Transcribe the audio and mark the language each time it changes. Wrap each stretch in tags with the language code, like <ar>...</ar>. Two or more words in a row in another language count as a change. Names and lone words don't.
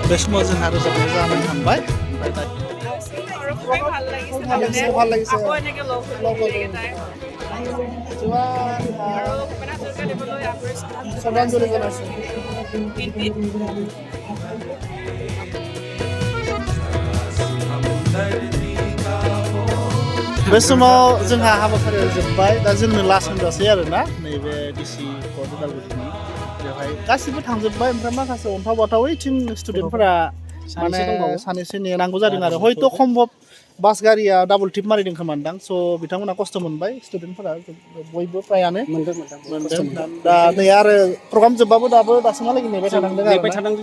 <brx>समाव जोंहा रोजाबनाय जानानै थांबाय ओमफ्राय दा</brx> <as>ভাল লাগিছে শ্ৰদ্ধাঞ্জলি জনাইছোঁ</as> <brx>बे समाव जोंहा हाबाफारिया जोब्बाय दा जोंनो लास्ट होनजासै आरोना नैबे डिसि कर्ट उदालगुरिनि बेवहाय गासिबो थांजोब्बाय ओमफ्राय माखासे अन्थाव बाथावैथिं स्टुडेन्टफोरा माने सानैसो नेनांगौ जादों आरो हयथ' सम्भब बास गारिया डाबल टिप मारिदों खोमादां स' बिथांमोना खस्थ' मोनबाय स्टुडेन्टफोरा बयबो फ्रायानो मोनदों दा नै आरो प्रग्राम जोब्बाबो दासिमहालागै नेबाय थानांदों</brx>